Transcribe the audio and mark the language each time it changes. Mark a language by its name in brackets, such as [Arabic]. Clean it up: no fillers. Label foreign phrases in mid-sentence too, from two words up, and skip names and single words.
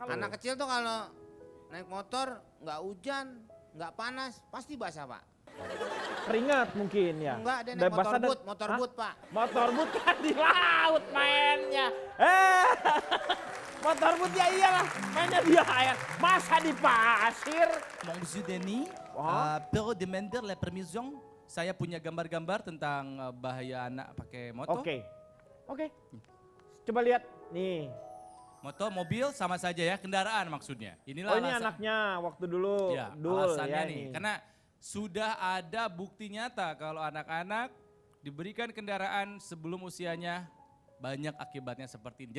[Indonesian] Anak kecil tuh kalau naik motor nggak hujan, nggak panas, pasti basah Pak. Keringat mungkin ya. Enggak, dia naik motor boot Pak. Motor boot kan di laut mainnya. Motor boot ya iyalah, mainnya di air. Masa di pasir? [French] Monsieur Denis, [Indonesian] Oh. [French] peut demander la permission [Indonesian] saya punya gambar-gambar tentang bahaya anak pakai moto. Oke. Coba lihat nih. Moto, mobil sama saja ya, kendaraan maksudnya. Inilah Oh ini alasan- anaknya waktu dulu. Ya, Dul alasannya ya nih, ini. karena sudah ada bukti nyata kalau anak-anak diberikan kendaraan sebelum usianya banyak akibatnya seperti ini.